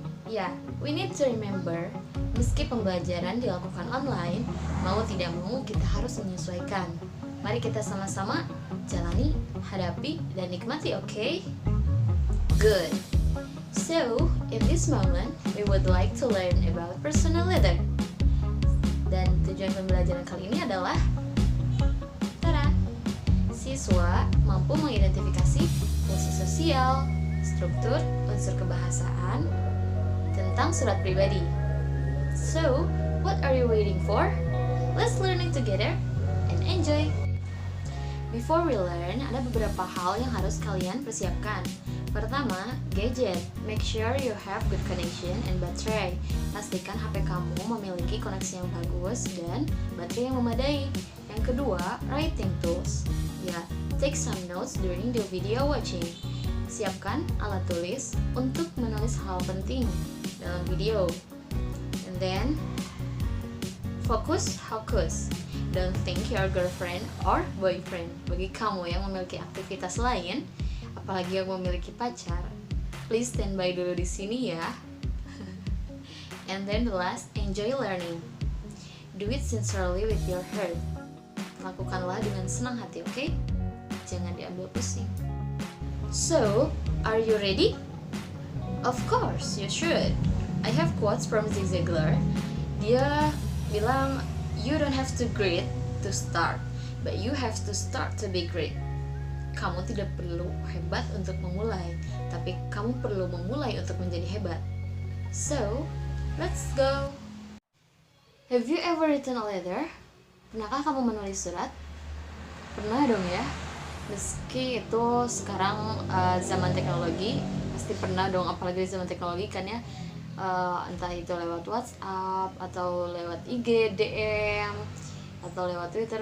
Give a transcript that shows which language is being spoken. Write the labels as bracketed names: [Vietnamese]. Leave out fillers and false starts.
[Indonesian] Ya, [English] we need to remember, [Indonesian] meski pembelajaran dilakukan online, mau tidak mau kita harus menyesuaikan. Mari kita sama-sama jalani, hadapi, dan nikmati, [English] okay? Good. So, in this moment, we would like to learn about personal letter. [Indonesian] Dan tujuan pembelajaran kali ini adalah siswa mampu mengidentifikasi fungsi sosial, struktur, unsur kebahasaan tentang surat pribadi. [English] So, what are you waiting for? Let's learning together and enjoy! Before we learn, [Indonesian] ada beberapa hal yang harus kalian persiapkan. [English] Pertama, gadget. Make sure you have good connection and battery. [Indonesian] Pastikan HP kamu memiliki koneksi yang bagus dan baterai yang memadai. Yang kedua, [English] writing tools. Ya, take some notes during the video watching. [Indonesian] Siapkan alat tulis untuk menulis hal penting dalam video. [English] And then, fokus. Don't think your girlfriend or boyfriend. [Indonesian] Bagi kamu yang memiliki aktivitas lain, apalagi yang memiliki pacar, [English] please standby [Indonesian] dulu di sini ya. [English] And then the last, enjoy learning. Do it sincerely with your heart. [Indonesian] Lakukanlah dengan senang hati, oke? Jangan diambil pusing. [English] So, are you ready? Of course, you should. I have quotes from Zig Ziglar. [Indonesian] Dia bilang, [English] you don't have to great to start, but you have to start to be great. [Indonesian] Kamu tidak perlu hebat untuk memulai, tapi kamu perlu memulai untuk menjadi hebat. [English] So, let's go. Have you ever written a letter? [Indonesian] Pernahkah kamu menulis surat? Pernah dong ya. Meski itu sekarang zaman teknologi, pasti pernah dong, apalagi di zaman teknologi kan ya. Entah itu lewat WhatsApp atau lewat IG, DM, atau lewat Twitter.